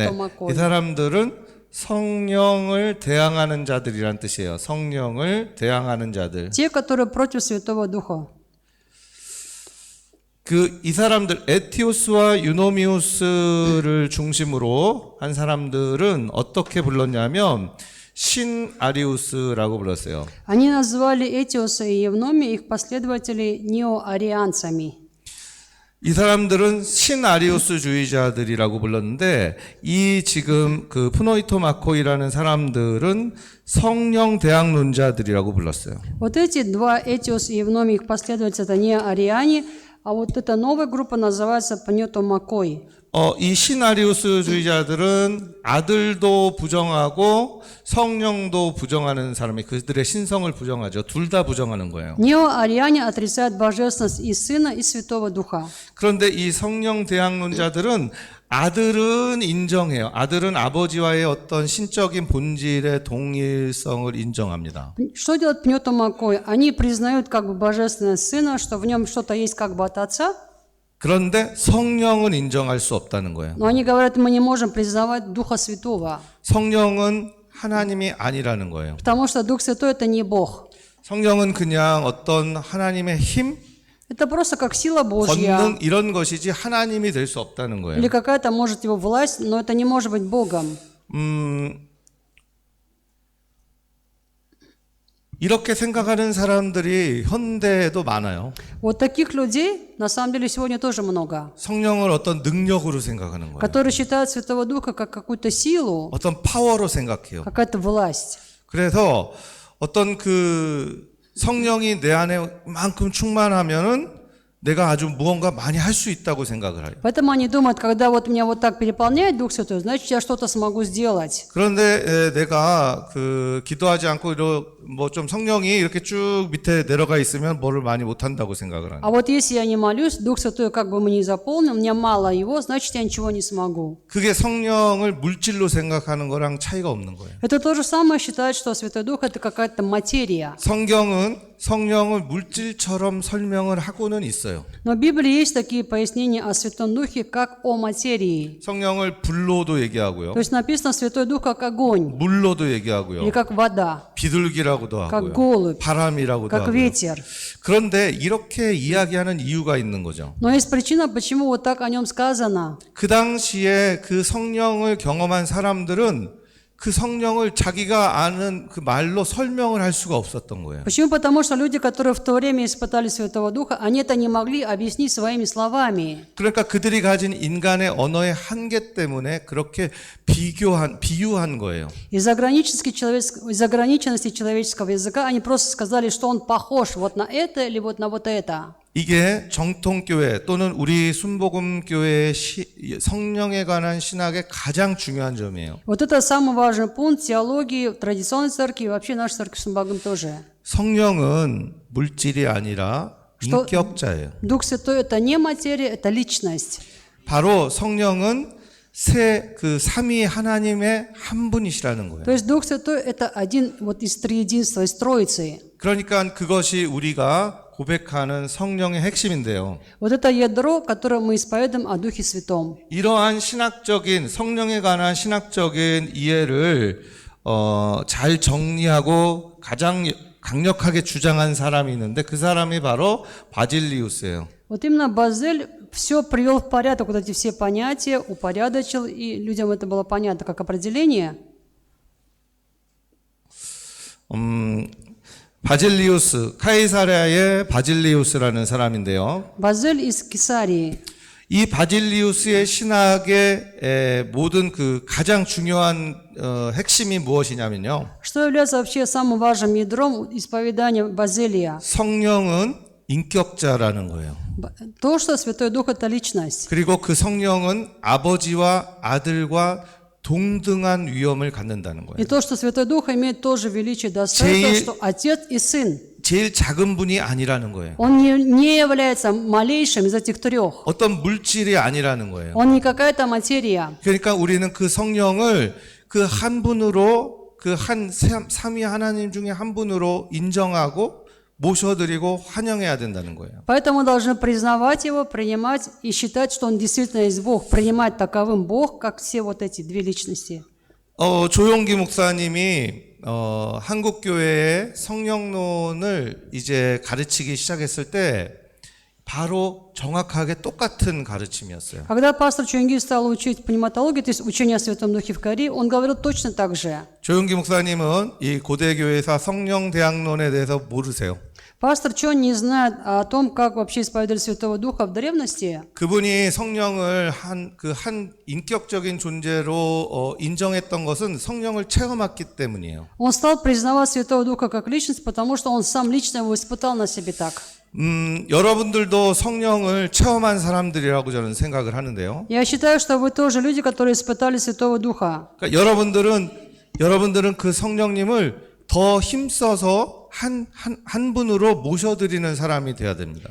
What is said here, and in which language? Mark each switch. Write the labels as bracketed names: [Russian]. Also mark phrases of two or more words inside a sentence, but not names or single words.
[Korean] 네, Макой. 이 사람들은 성령을 대항하는 자들이란 뜻이에요. 성령을 대항하는 자들. [Russian] Те, которые против Святого Духа. [Korean] 이 사람들 에티오스와 유노미우스를 중심으로 한 사람들은 어떻게 불렀냐면 신아리우스라고 불렀어요. [Russian] Они назвали Этиоса и Евномия, их последователей, неоарианцами. [Korean] 이 사람들은 신아리우스주의자들이라고 불렀는데 이 지금 그 프노이토 마코이라는 사람들은 성령 대항론자들이라고 불렀어요. [Russian] Вот эти два, Этиос и Евномий, их последователи, это неоариане, а вот эта новая группа называется Пнето Макой. [Korean] 이 신아리우스주의자들은 아들도 부정하고 성령도 부정하는 사람이 그들의 신성을 부정하죠. 둘 다 부정하는 거예요. [Russian] Неоариане отрицают божественность и Сына, и Святого Духа. [Korean] 그런데 이 성령 대항론자들은 아들은 인정해요. 아들은 아버지와의 어떤 신적인 본질의 동일성을 인정합니다. [Russian] Что делает Пнето Макой? Они признают как бы божественность Сына, что в нем что-то есть как бы от Отца, [Korean] 그런데 성령은 인정할 수 없다는 거예요. [Russian] но они говорят, мы не можем признавать Духа Святого, [Korean] 성령은 하나님이 아니라는 거예요. [Russian] потому что Дух Святой – это не Бог. [Korean] 성령은 그냥 어떤 하나님의 힘, [Russian] Это просто как сила Божья [Korean] 권능 이런 것이지 하나님이 될 수 없다는 거예요. [Russian] или какая-то, может, его власть, но это не может быть Богом. [Korean] 이렇게 생각하는 사람들이 현대에도 많아요. [Russian] Вот таких людей на самом деле сегодня тоже много, [Korean] 성령을 어떤 능력으로 생각하는 거예요. [Russian] которые считают Святого Духа как какую-то силу, [Korean] 어떤 파워로 생각해요. [Russian] какая-то власть. [Korean] 그래서 어떤 그 성령이 내 안에만큼 충만하면은 내가 아주 무언가 많이 할 수 있다고 생각을 해요. [Russian] Поэтому они думают, когда вот меня вот так переполняет Дух Святой, значит, я что-то смогу сделать. [Korean] 그런데 내가 그 기도하지 않고 뭐 좀 성령이 이렇게 쭉 밑에 내려가 있으면 뭐를 많이 못 한다고 생각을 하는. [Russian] А вот если я не молюсь, Дух Святой как бы мне заполнил, мне мало его, значит, я ничего не смогу. [Korean] 그게 성령을 물질로 생각하는 거랑 차이가 없는 거예요. [Russian] Это то же самое считать, что Святой Дух – это какая-то материя. [Korean] 성령을 물질처럼 설명을 하고는 있어요. [Russian] Но в Библии есть такие пояснения о Святом Духе, как о материи. [Korean] 성령을 불로도 얘기하고요. [Russian] То есть написано Святой Дух как огонь, [Korean] 물로도 얘기하고요. [Russian] или как вода, [Korean] 비둘기라고도 [Russian] как [Korean] 하고요. [Russian] голубь, [Korean] 바람이라고도 [Russian] как [Korean] 하고요. [Russian] ветер. [Korean] 그런데 이렇게 이야기하는 이유가 있는 거죠. [Russian] Но есть причина, почему вот так о нем сказано. [Korean] 그 당시에 그 성령을 경험한 사람들은 그 성령을 자기가 아는 그 말로 설명을 할 수가 없었던 거예요. [Russian] Почему? Потому что люди, которые в то время испытали Святого Духа, они это не могли объяснить своими словами. [Korean] 그러니까 그들이 가진 인간의 언어의 한계 때문에 그렇게 비유한 거예요. [Russian] Из-за ограниченности человеческого языка они просто сказали, что он похож вот на это или вот на вот это. [Korean] 이게 정통교회 또는 우리 순복음교회의 성령에 관한 신학의 가장 중요한 점이에요. [Russian] Вот это самый важный пункт теологии традиционной церкви и вообще нашей церкви Сумбагам тоже. [Korean] 성령은 물질이 아니라 인격자예요. [Russian] Дух Святой – это не материя, это личность. [Korean] 바로 성령은 그 삼위 하나님의 한 분이시라는 거예요. [Russian] То есть Дух Святой – это один вот из триединства, из Троицы. [Korean] 그러니까 그것이 우리가 고백하는 성령의 핵심인데요. [Russian] Вот это ядро, которое мы исповедуем о Духе Святом. [Korean] 이러한 성령에 관한 신학적인 이해를 잘 정리하고 가장 강력하게 주장한 사람이 있는데 그 사람이 바로 바질리우스예요. [Russian] Вот именно Базель все привел в порядок, вот эти все понятия, упорядочил, и людям это было понятно как определение. [Korean] 바질리우스, 카이사랴의 바질리우스라는 사람인데요. [Russian] Базель из Кесарии. [Korean] 이 바질리우스의 신학의 모든 그 가장 중요한 핵심이 무엇이냐면요. [Russian] Что является вообще самым важным ядром исповедания Базелия? [Korean] 성령은 인격자라는 거예요. [Russian] То, что Святой Дух – это личность. [Korean] 그리고 그 성령은 아버지와 아들과 동등한 위엄을 갖는다는 [Russian] И [Korean] 거예요. [Russian] то, что Святой Дух имеет тоже величие достоинства, [Korean] 제일- [Russian] что Отец и Сын. [Korean] 제일 작은 분이 아니라는 거예요. [Russian] Он не является малейшим из этих трех. [Korean] 어떤 물질이 아니라는 거예요. [Russian] Он не какая-то материя. [Korean] 그러니까 우리는 그 성령을 그 한 분으로 그 한 삼위 하나님 중에 한 분으로 인정하고 모셔드리고 환영해야 된다는 거예요. [Russian] Поэтому мы должны признавать Его, принимать и считать, что Он действительно есть Бог, принимать таковым Бог, как все вот эти две личности. [Korean] 조용기 목사님이 한국 교회의 성령론을 이제 가르치기 시작했을 때 바로 정확하게 똑같은 가르침이었어요. [Russian] Когда пастор Чуэнги стал учить пневматологию, то есть учение о Святом Духе в Корее, он говорил точно так же. [Korean] 조용기 목사님은 이 고대 교회사 성령 대학론에 대해서 모르세요. [Russian] Пастор Чон не знает о том, как вообще исповедовали Святого Духа в древности. [Korean] 그분이 성령을 한 인격적인 존재로 인정했던 것은 성령을 체험했기 때문이에요. [Russian] Он стал признавать Святого Духа как личность, потому что он сам лично его испытал на себе так. [Korean] 여러분들도 성령을 체험한 사람들이라고 저는 생각을 하는데요. [Russian] Я считаю, что вы тоже люди, которые испытали Святого Духа. [Korean] 그러니까 여러분들은 그 성령님을 더 힘써서 한 분으로 모셔드리는 사람이 돼야 됩니다.